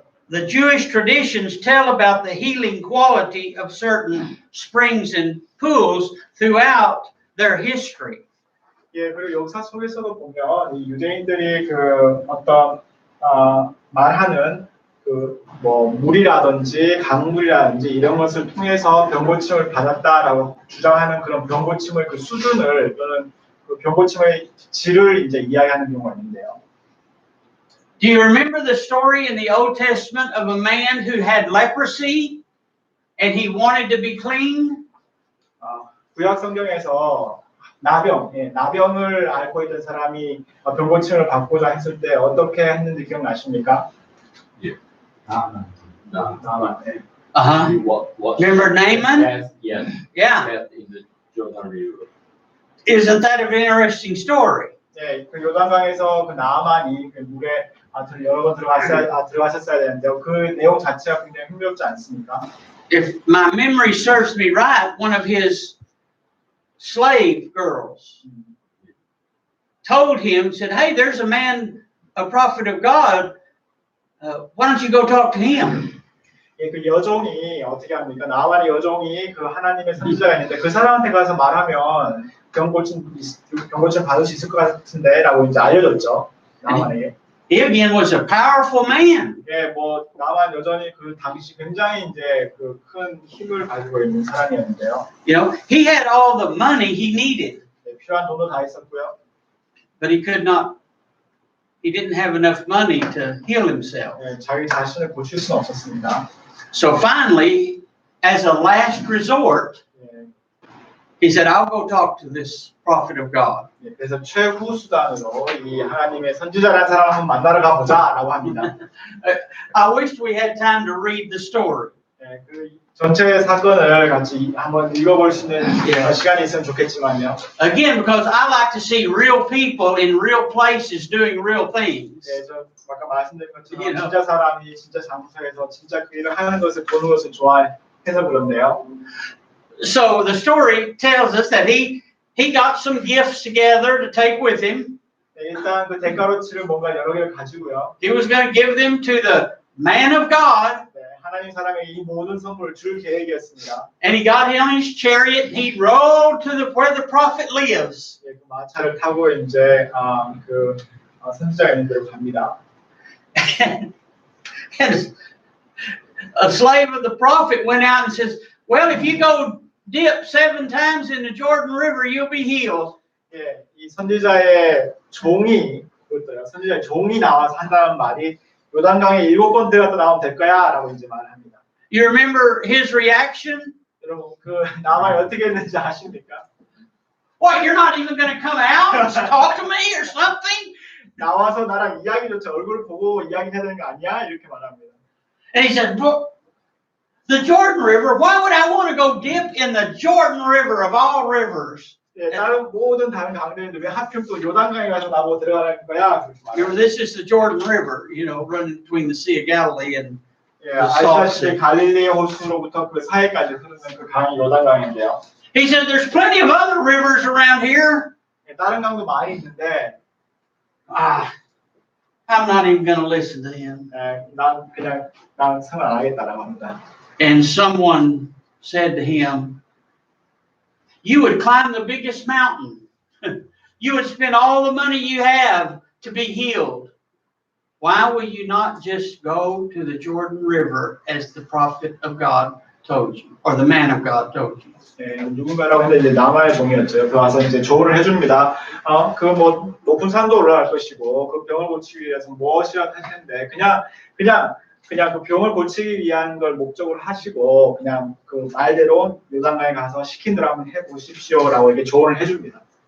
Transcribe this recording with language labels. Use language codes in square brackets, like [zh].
[en] The Jewish traditions tell about the healing quality of certain springs and pools throughout their history. [ko] 예, 그리고 역사 속에서도 보면 이 유대인들이 그 어떤 말하는 그 뭐 물이라든지 강물이라든지 이런 것을 통해서 병고침을 받았다라고 주장하는 그런 병고침의 그 수준을 또는 그 병고침의 질을 이제 이야기하는 경우가 있는데요. [en] Do you remember the story in the Old Testament of a man who had leprosy and he wanted to be clean? [ko] 구약 성경에서 나병을 앓고 있던 사람이 병고침을 받고자 했을 때 어떻게 했는지 기억나십니까? 예. 나만. 네. [en] Uh-huh. Remember Naaman? Yes. Yeah. In the Jordan River. Isn't that an interesting story? [ko] 네, 그 요단강에서 그 나아만이 그 물에 여러 번 들어가셨어야 되는데요. 그 내용 자체가 굉장히 흥미롭지 않습니까? [en] If my memory serves me right, one of his slave girls told him, said, "Hey, there's a man, a prophet of God. Why don't you go talk to him?" [ko] 예, 그 여종이 어떻게 합니까? 나아만의 여종이 그 하나님의 선지자가 있는데 그 사람한테 가서 말하면 병고침 받을 수 있을 것 같은데라고 이제 알려줬죠. 나아만에게. [en] He again was a powerful man. [ko] 예, 뭐 나만 여전히 그 당시 굉장히 이제 그 큰 힘을 가지고 있는 사람이었는데요. [en] You know, he had all the money he needed, [ko] 네, 필요한 돈도 다 있었고요. [en] but he didn't have enough money to heal himself. [ko] 네, 자기 자신을 고칠 수는 없었습니다. [en] So finally, as a last resort, [ko] 예, [en] he said, "I'll go talk to this prophet of God." [ko] 예, 그래서 최후 수단으로 이 하나님의 선지자라는 사람을 한번 만나러 가보자라고 합니다. [en] I wish we had time to read the story. [ko] 예, 그 전체 사건을 같이 한번 읽어볼 수 있는 시간이 있으면 좋겠지만요. [en] Again, because I like to see real people in real places doing real things. [ko] 예, 저 아까 말씀드린 것처럼 진짜 사람이 진짜 장소에서 진짜 그 일을 하는 것을 보는 것을 좋아해서 그런데요. [en] So the story tells us that he got some gifts together to take with him. [ko] 네, 일단 그 대가로 치를 뭔가 여러 개를 가지고요. [en] He was going to give them to the man of God. [ko] 네, 하나님 사람에게 이 모든 선물을 줄 계획이었습니다. [en] And he got on his chariot and he rode to where the prophet lives. [ko] 네, 그 마차를 타고 이제 선지자가 있는 데로 갑니다. [en] And a slave of the prophet went out and says, "Well, if you go dip 7 times in the Jordan River, you'll be healed." [ko] 예, 이 선지자의 종이 나와서 한다는 말이 요단강에 7번 들어갔다 나오면 될 거야라고 이제 말합니다. [en] You remember his reaction? [ko] 여러분 그 나만이 어떻게 했는지 아십니까? [en] What, you're not even going to come out and talk to me or something? [ko] 나와서 나랑 이야기조차 얼굴 보고 이야기해야 되는 거 아니야? 이렇게 말합니다. [en] And he said, "Well, the Jordan River, why would I want to go dip in the Jordan River of all rivers?" [ko] 예, 다른 모든 다른 강들인데 왜 하필 또 요단강에 가서 나보고 들어가는 거야? [en] Remember, this is the Jordan River, you know, running between the Sea of Galilee and [ko] 예, 아시다시피 갈릴리 호수로부터 그 사해까지 흐르는 그 강이 요단강인데요. [en] he said, "There's plenty of other rivers around here." [ko] 예, 다른 강도 많이 있는데 [en] I'm not even going to listen to him. [ko] 난 생각 안 하겠다라고 합니다. [en] And someone said to him, "You would climb the biggest mountain. You would spend all the money you have to be healed. Why will you not just go to the Jordan River as the prophet of God told you, or the man of God told you. [ko] 네, 누군가라고 했는데 이제 남아의 종이었죠. 그 와서 이제 조언을 해줍니다. 그 뭐 높은 산도 올라갈 것이고 그 병을 고치기 위해서 무엇이라 할 텐데 그냥 그 병을 고치기 위한 걸 목적으로 하시고 그냥 그 말대로 요단강에 가서 시킨 대로 한번 해보십시오라고 이렇게 조언을 해줍니다.